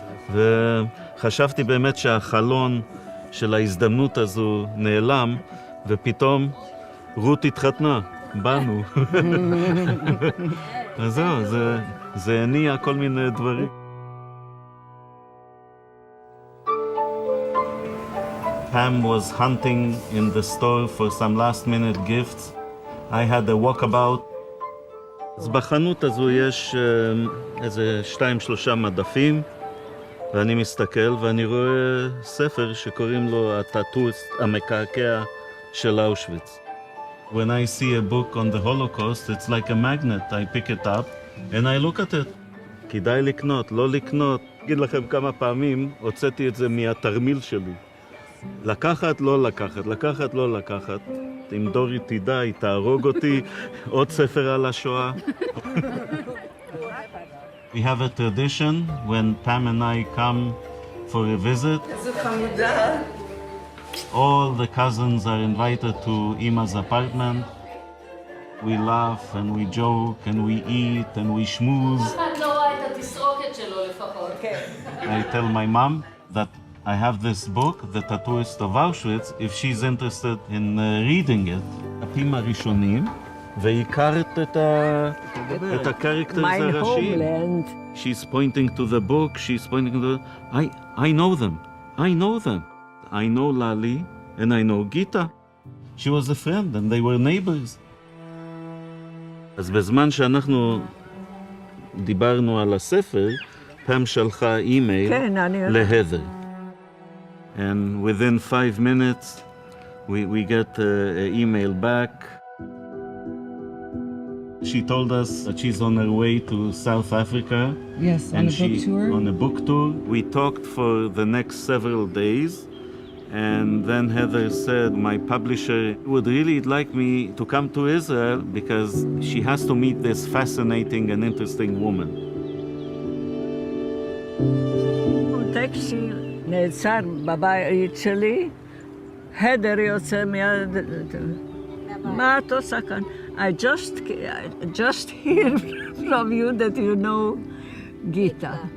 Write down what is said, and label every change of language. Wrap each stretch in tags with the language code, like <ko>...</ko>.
<he>וחשבתי באמת שהחלון של ההזדמנות הזו נעלם, ופתאום רות התחתנה, באנו. אז זהו, זה הניע כל מיני דברים.</he> <en>Pam was hunting in the store for some last-minute gifts. I had a walkabout.</en> <he>אז בחנות הזו יש איזה 2-3 מדפים, ואני מסתכל ואני רואה ספר שקוראים לו הטאטואיסט המקעקע של אושוויץ.</he> <en>When I see a book on the Holocaust, it's like a magnet. I pick it up and I look at it.</en> <he>כדאי לקנות, לא לקנות. אגיד לכם כמה פעמים הוצאתי את זה מהתרמיל שלי. לקחת, לא לקחת, לקחת, לא לקחת. אם דורי תדע, היא תהרוג אותי. עוד ספר על השואה.</he> <en>We have a tradition when Pam and I come for a visit.</en> <he>איזה חמודה.</he> <en>All the cousins are invited to Ima's apartment. We laugh and we joke and we eat and we schmooze.</en> <he>אחד לא רואה את התסרוקת שלו לפחות.</he> <en>I tell my mom that I have this book, The Tattooist of Auschwitz, if she's interested in reading it.</en> <he>הפים הראשונים, והכרת את הקרקטרס הראשיים.</he> <en>She's pointing to the book, she's pointing to the... I know them, I know them. I know Lali and I know Gita. She was a friend and they were neighbors.</en> <he>אז בזמן שאנחנו דיברנו על הספר, פם שלחה אימייל להדר.</he> <en>And within 5 minutes, we get an email back. She told us that she's on her way to South Africa. Yes, on a book tour. On a book tour. We talked for the next several days. And then Heather said, my publisher would really like me to come to Israel because she has to meet this fascinating and interesting woman.</en> <he>טקסי נעצר בבית שלי, הדר יוצא מיד, מה את עושה כאן?</he> <en>I just hear from you that you know גיטה.</en>